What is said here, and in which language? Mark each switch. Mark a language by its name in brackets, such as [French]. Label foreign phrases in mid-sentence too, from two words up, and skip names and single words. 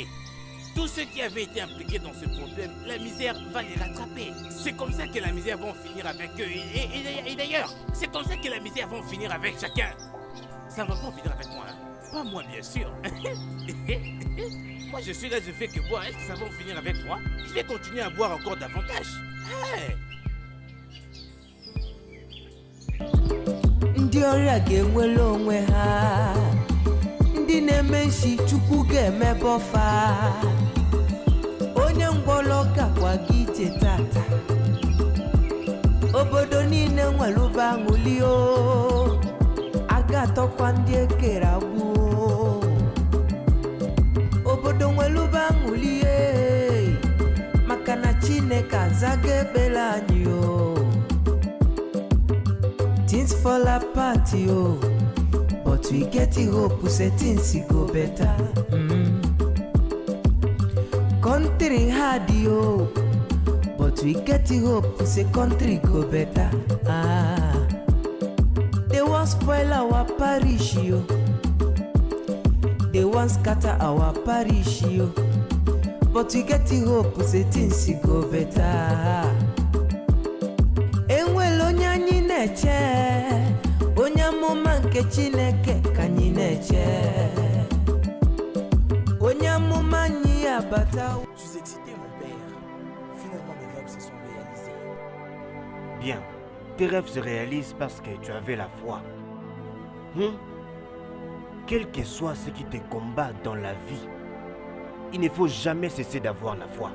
[French] Tous ceux qui avaient été impliqués dans ce problème, la misère va les rattraper. C'est comme ça que la misère va finir avec eux. Et d'ailleurs, c'est comme ça que la misère va finir avec chacun. Ça ne va pas finir avec moi. Hein. Pas moi, bien sûr. Moi, je suis là, je fais que boire. Est-ce que ça va en finir avec moi? Je vais continuer à boire encore davantage. Hey! [Igbo] Ndị ọrịa ga-enwere onwe ha, ndị na-eme nshi Chukwu ga-emebe ọfa, onye ngwọrọ gakwa gị ije tata, obodo niile nwere ụba aṅụli o, a ga-atọkwa ndị ekere agbụ, obodo nwere ụba aṅụli maka na Chineke azaga ekpere anyị o. [Nigerian Pidgin] Things fall apart, yo, but we get the hope, say things go better. Country hard, yo, but we get the hope, say country go better. They want spoil our parish, yo. They want scatter our parish, yo. But we get the hope, say things go better. [Igbo] Enwelo anyị na-eche, onye amụma nke Chineke ka anyị na-eche, onye amụma anyị abata. [French] Je suis excité, mon père. Finalement, mes rêves se sont réalisés. Bien, tes rêves se réalisent parce que tu avais la foi. Quel que soit ce qui te combat dans la vie, il ne faut jamais cesser d'avoir la foi.